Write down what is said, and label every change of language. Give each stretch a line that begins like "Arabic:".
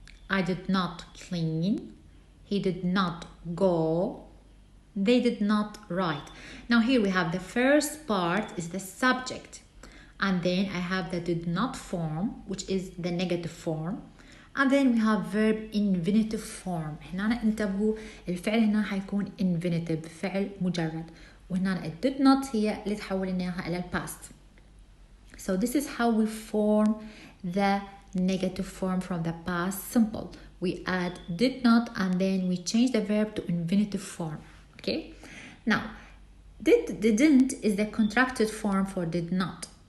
English: I did not clean. He did not go. They did not write. Now here we have the first part is the subject. And then I have the did not form, which is the negative form. And then we have verb infinitive form.
Arabic: هنا انتبهوا الفعل هنا حيكون infinitive، فعل مجرد. وهنا ال did not هي اللي تحولناها إلى past.
English: So this is how we form the negative form from the past simple. We add did not and then we change the verb to infinitive form. Okay? Now, didn't is the contracted form for did not.